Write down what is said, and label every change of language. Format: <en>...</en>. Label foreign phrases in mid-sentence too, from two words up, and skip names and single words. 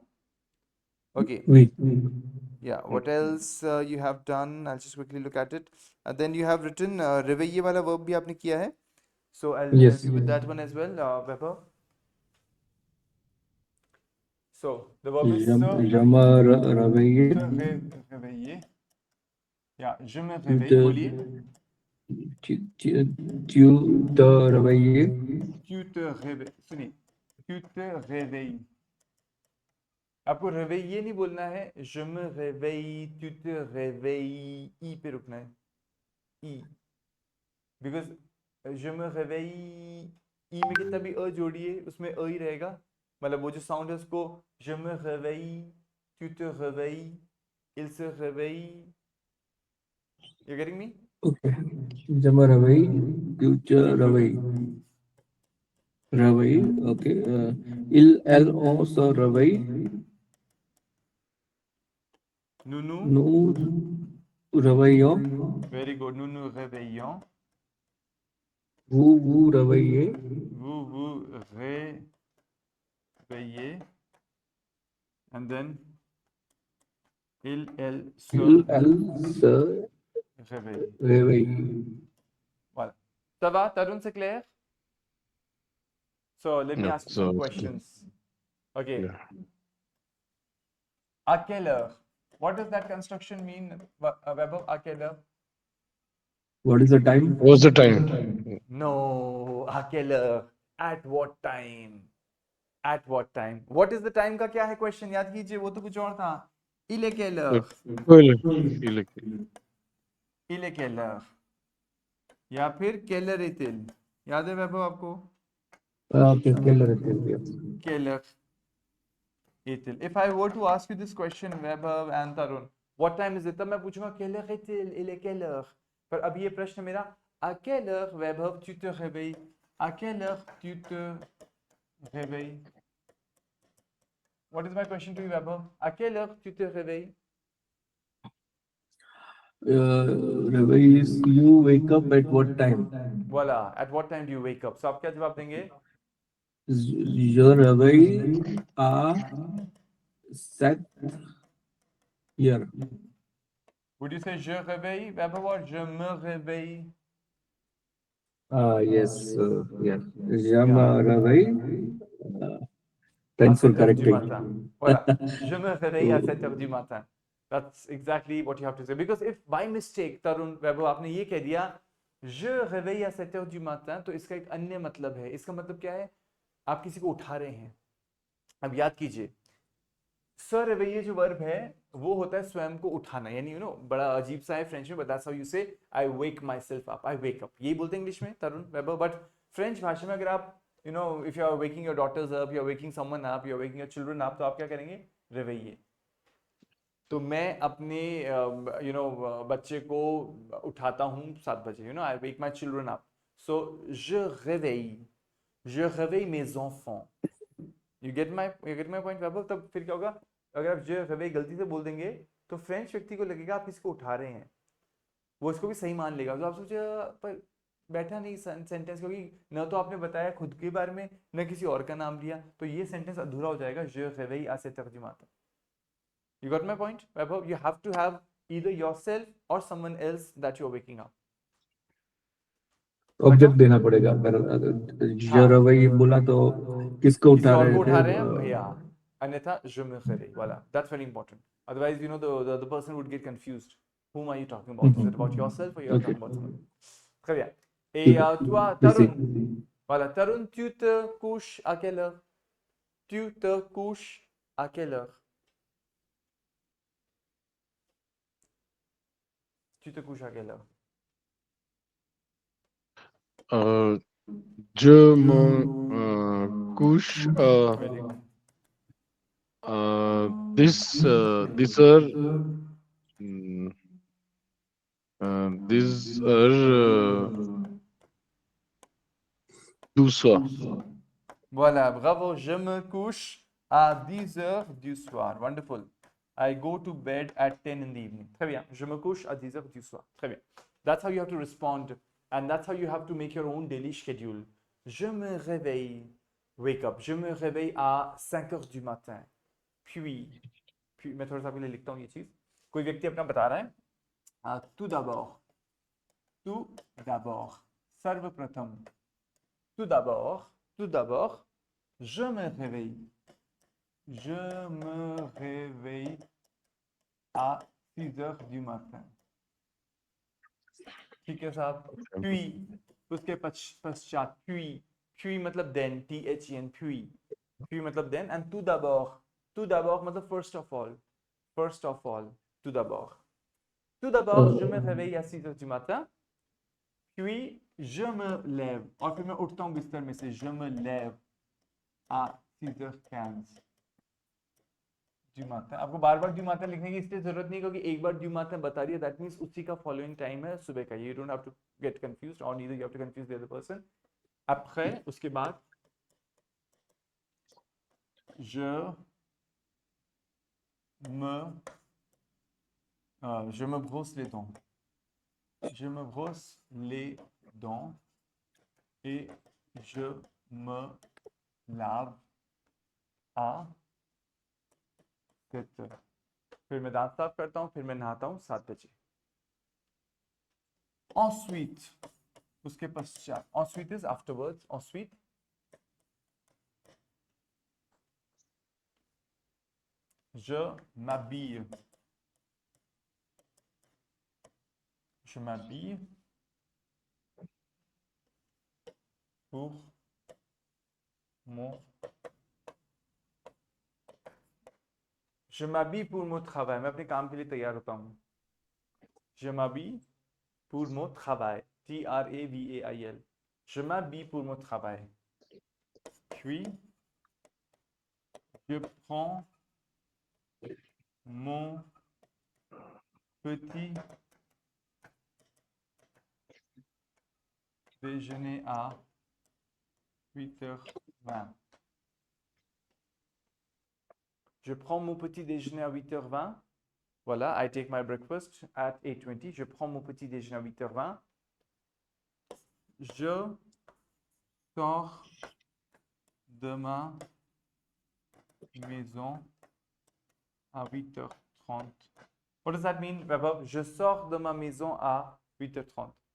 <en>Okay. Wait. Yeah, what else you have done? I'll just quickly look at it. Then you have written réveiller वाला verb भी आपने किया है. So I'll Yes. help you with that one as well, Weber. So the verb is Jama raviye.</en> <fr>réveiller. Yeah, je me réveille. बोलिए. Tu te raviye. Tu te réveilles. सुनिए. Tu te réveilles.</fr> <hi>आपको réveiller नहीं बोलना है.</hi> <fr>Je me réveille. Tu te réveilles.</fr> <hi>I पे रुकना है.</hi> <en>I. Because</en> <fr>je me réveille.</fr> <hi>I में कितना भी अ जोड़िए उसमें अ ही रहेगा. मतलब वो जो साउंड है उसको</hi> <fr>je me réveille, tu te réveilles, il se réveille.</fr> <en>You getting me? Okay. Jama ravai, future ravai. Ravai, okay. Il el o so ravai.</en> <fr>Nous nous. Nous ravaiyo.</fr> <en>Very good.</en> <fr>Nous nous réveillons. Vous ravaiye. Vous vous réveillez.</fr> <en>And then</en> <fr>elle se réveille. réveille. Voilà. Ça va, Tarun, c'est clair?</fr> <en>So let me Yeah, ask you some so- questions. Okay. Yeah.</en> <fr>À quelle heure?</fr> <en>What does that construction mean, Weber?</en> <fr>À quelle heure?</fr> <en>What is the time? What's the time? No,</en> <fr>à quelle heure?</fr> <en>At what time? At what time? What is the time</en> <hi>का क्या है</hi> <en>question?</en> <hi>याद कीजिए, वो तो कुछ और था.</hi> <fr>Il est quelle heure? Il est quelle heure?</fr> <hi>या फिर</hi> <fr>quelle heure est-il?</fr> <hi>याद है वैभव आपको?</hi> <en>Okay, yes.</en> <fr>Quelle heure est-il?</fr> <en>If I were to ask you this question, Vaibhav and Tarun, what time is it?</en> <hi>तब मैं पूछूंगा</hi> <fr>quelle heure est-il? Il est quelle heure?</fr> <hi>पर अभी ये प्रश्न मेरा,</hi> <fr>à quelle heure, Vaibhav, tu te réveilles? À quelle heure tu te réveilles?</fr> <en>What is my question to you, Vaibhav?</en> <fr>À quelle heure tu te réveilles?</fr> <en>Ravi, you wake up at what time?</en> <fr>Voilà.</fr> <en>At what time do you wake up?</en> <hi>So आप क्या जवाब देंगे? Your Ravi set here.</hi> <en>Would you say</en> <fr>je réveille,</fr> <en>Vaibhav, or</en> <fr>je me réveille?</fr> <en>Yes, yeah. Jama Ravi. Thanks for</en> <fr>7 heures du</fr> <en>correcting.</en> <fr>matin. Voilà. Je me réveille à 7 heures du matin.</fr> <en>That's exactly what you have to say. Because if by mistake, Tarun,</en> <hi>Vaibhav, आपने ये कह दिया,</hi> <fr>je réveille à 7 heures du matin,</fr> <hi>तो इसका एक अन्य मतलब है. इसका मतलब क्या है? आप किसी को उठा रहे हैं. अब याद कीजिए, स रेवेille जो वर्ब है वो होता है स्वयं को उठाना, यानी</hi> <en>you know</en> <hi>बड़ा अजीब सा है फ्रेंच में,</hi> <en>But that's how you say I wake myself up, I wake up,</en> <hi>यही बोलते हैं इंग्लिश में तरुण वैभव. बट फ्रेंच भाषा में अगर आप</hi> <en>you know, if you are waking your daughters up, you are waking someone up, you are waking your children up,</en> <hi>तो आप क्या करेंगे? réveiller. तो मैं अपने बच्चे को उठाता हूँ 7 बजे,</hi> <en>you know, I wake my children up.</en> <fr>So je réveille mes enfants.</fr> <en>You get my point,</en> <hi>वैभव? तब फिर क्या होगा? अगर आप</hi> <fr>je réveille</fr> <hi>गलती से बोल देंगे तो फ्रेंच व्यक्ति को लगेगा आप किसी को उठा रहे हैं, वो इसको भी सही मान लेगा। तो आप सोचिए, पर बैठा नहीं सेंटेंस, क्योंकि न तो आपने बताया खुद के बारे में, न किसी और का नाम लिया, तो ये सेंटेंस अधूरा हो जाएगा।</hi> <fr>je réveille à 7 heures du matin.</fr> <en>You got my point, Vaibhav? You have to have either yourself or someone else that you're waking up.</en> <hi>ऑब्जेक्ट देना पड़ेगा। अगर हाँ, रवैया बोला तो किसको किसी उठा और रहे को थे? उठा रहे हैं भैया, अन्यथा</hi> <fr>je me réveille. Voilà,</fr> <en>that's very important. Otherwise, you know, the person would get confused. Whom are you talking about? Is it about yourself or you're ओके, talking about someone?</en> <fr>Très bien. Et</fr> <hi>ठीक है,</hi> <fr>toi,</fr> <hi>इसी</hi> <fr>Tarun, voilà, Tarun, tu te couches à quelle heure? Tu te couches à quelle heure? Tu te couches à quelle heure? Euh, je me couche</fr> <en>Very good. this are mm, this are deux soirs.</en> <fr>Voilà, bravo. Je me couche à 10 heures du soir.</fr> <en>Wonderful. I go to bed at 10 in the evening.</en> <fr>Très bien. Je me couche à 10 heures du soir. Très bien.</fr> <en>That's how you have to respond. And that's how you have to make your own daily schedule.</en> <fr>Je me réveille.</fr> <en>Wake up.</en> <fr>Je me réveille à 5 heures du matin.</fr> <hi>puis मैं थोड़ा सा आपके लिए लिखता हूँ ये चीज़। कोई व्यक्ति अपना बता रहा है,</hi> <fr>tout d'abord, सर्वप्रथम, tout d'abord, je me réveille à 6 heures du matin.</fr> <hi>ठीक है साहब? puis, उसके पश्चात, puis मतलब</hi> <en>then, then,</en> <hi>puis मतलब</hi> <en>then, and</en> <fr>tout d'abord</fr> <hi>मतलब</hi> <en>first of all,</en> <fr>tout d'abord, je me réveille à 6 heures du matin, puis je me lève,</fr> <hi>और फिर मैं उठता हूँ बिस्तर में से,</hi> <fr>je me lève à 6h15 du matin.</fr> <hi>आपको बार बार</hi> <fr>du matin</fr> <hi>लिखने की इसलिए जरूरत नहीं, क्योंकि एक बार</hi> <fr>du matin</fr> <hi>बता रही है,</hi> <en>that means</en> <hi>उसी का following time है सुबह का.</hi> <en>You don't have to get confused, or neither you have to confuse the other person.</en> <fr>après,</fr> <hi>उसके बाद</hi> <fr>je me brosse les dents. Je me brosse les dents et je me lave à 7 heures.</fr> <hi>फिर मैं दांत साफ करता हूँ, फिर मैं नहाता हूँ 7 बजे. Ensuite, उसके पश्चात,</hi> <en>ensuite is afterwards,</en> <fr>ensuite je m'habille. Je m'habille pour mon je m'habille pour mon travail.</fr> <hi>मैं अपने काम के लिए तैयार होता हूँ.</hi> <fr>Je m'habille pour mon travail. Travail. Je m'habille pour mon travail. Puis, je prends mon petit déjeuner à 8h20. Je prends mon petit déjeuner à 8h20. Voilà,</fr> <en>I take my breakfast at 8:20.</en> <fr>Je prends mon petit déjeuner à 8h20. Je sors de ma maison à 8h30.</fr> <en>What does that mean, Vaibhav?</en> <fr>Je sors de ma maison à 8h30.</fr>